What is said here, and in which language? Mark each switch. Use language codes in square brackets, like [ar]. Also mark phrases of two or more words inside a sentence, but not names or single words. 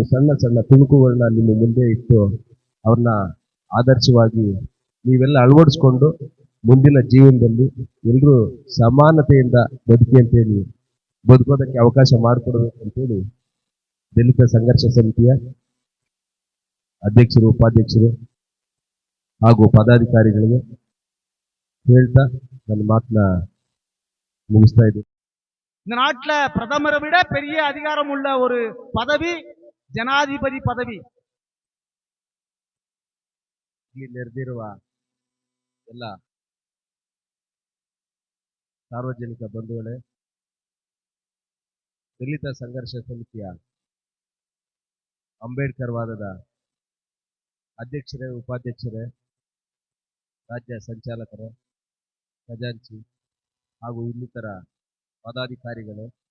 [kn] ಸಣ್ಣ ಸಣ್ಣ ತುಣುಕುಗಳನ್ನ ನಿಮ್ಮ ಮುಂದೆ ಇಟ್ಟು ಅವ್ರನ್ನ ಆದರ್ಶವಾಗಿ ನೀವೆಲ್ಲ ಅಳವಡಿಸ್ಕೊಂಡು ಮುಂದಿನ ಜೀವನದಲ್ಲಿ ಎಲ್ಲರೂ ಸಮಾನತೆಯಿಂದ ಅಂತೇಳಿ ಬದುಕೋದಕ್ಕೆ ಅವಕಾಶ ಮಾಡಿಕೊಡ್ಬೇಕು ಅಂತೇಳಿ ದಲಿತ ಸಂಘರ್ಷ ಸಮಿತಿಯ ಅಧ್ಯಕ್ಷರು, ಉಪಾಧ್ಯಕ್ಷರು ಹಾಗೂ ಪದಾಧಿಕಾರಿಗಳಿಗೆ ಹೇಳ್ತಾ ನನ್ನ ಮಾತನ್ನ ಮುಗಿಸ್ತಾ ಇದು. [ta] இந்த நாட்டில் பிரதமரை விட பெரிய அதிகாரம் உள்ள ஒரு பதவி ஜனாதிபதி பதவி. [kn] ಇಲ್ಲಿ ನೆರೆದಿರುವ ಎಲ್ಲ ಸಾರ್ವಜನಿಕ ಬಂಧುಗಳೇ, ದಲಿತ ಸಂಘರ್ಷ ಸಮಿತಿಯ ಅಂಬೇಡ್ಕರ್ ವಾದದ ಅಧ್ಯಕ್ಷರೇ, ಉಪಾಧ್ಯಕ್ಷರೇ, ರಾಜ್ಯ ಸಂಚಾಲಕರೇ, ಖಜಾಂಚಿ ಹಾಗೂ ಇನ್ನಿತರ ಪದಾಧಿಕಾರಿಗಳೇ,